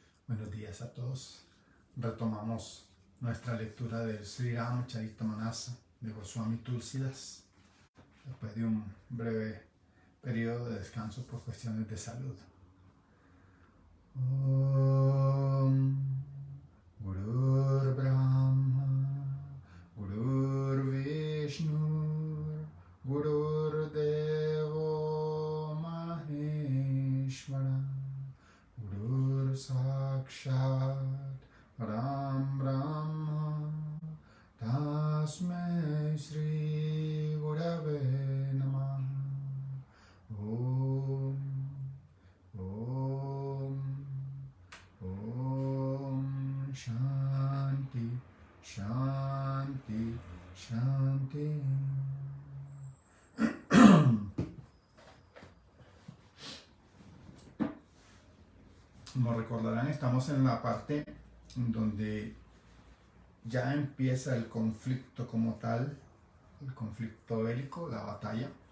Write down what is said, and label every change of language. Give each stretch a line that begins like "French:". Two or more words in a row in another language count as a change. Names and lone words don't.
Spanish: Buenos días a todos. Retomamos nuestra lectura del Sri Ramacharitamanasa de Goswami Tulsidas después de un breve periodo de descanso por cuestiones de salud.
Sanskrit: ॐ गुरुर् ब्रह्मा गुरुर् विष्णु गुरुर् देवो महेश्वर गुरुर् साक्षात् राम ब्रह्म तस्मै श्री गुरवे नमः. ॐ ॐ ॐ शान्ति शान्ति शान्ति.
Spanish: Como recordarán, estamos en la parte donde ya empieza el conflicto como tal, el conflicto bélico, la batalla.